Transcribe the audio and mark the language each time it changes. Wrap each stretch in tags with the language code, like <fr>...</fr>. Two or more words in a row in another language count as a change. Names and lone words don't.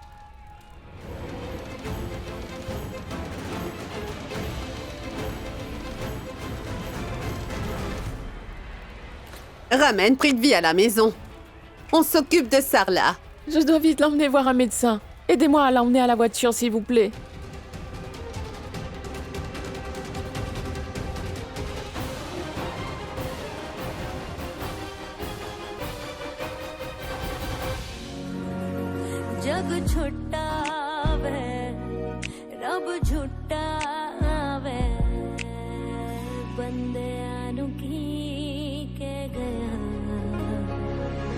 <fr>Ramène Prithvi à la maison. On s'occupe de Sarla. Je dois vite l'emmener voir un médecin. Aidez-moi à l'emmener à la voiture, s'il vous plaît.</fr> <pa>ਜਗ ਛੋਟਾ ਵੇ ਰੱਬ ਝੂਠਾ ਵੇ ਬੰਦੇ ਕੀ ਕੇ ਗਿਆ</pa>